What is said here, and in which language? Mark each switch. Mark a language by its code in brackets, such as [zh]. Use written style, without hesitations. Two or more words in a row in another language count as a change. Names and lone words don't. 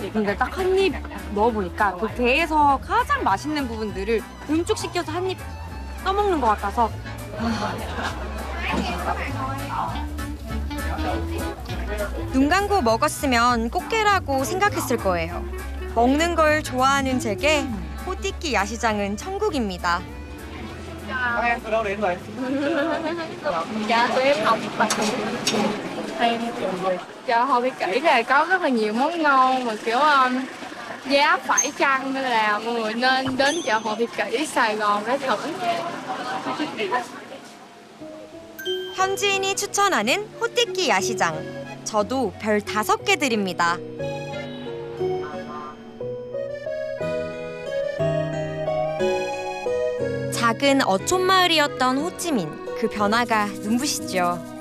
[ko] 근데 딱 한 입 넣어보니까 그 게에서 가장 맛있는 부분들을 응축시켜서 한 입 떠먹는 것 같아서 눈 감고 먹었으면 꽃게라고 생각했을 거예요. 먹는 걸 좋아하는 제게 호띠끼 야시장은 천국입니다. [vi] Từ đâu đến vậy? Dạ tụi em học Dạ Hồ Thị Kỷ là có rất là nhiều món ngon mà kiểu giá phải chăng nên là mọi người nên đến chợ Hồ Thị Kỷ Sài Gòn để thử. [ko] 현지인이 추천하는 호띠끼 야시장. 저도 별 5개 드립니다. 작은 어촌 마을이었던 호찌민, 그 변화가 눈부시죠.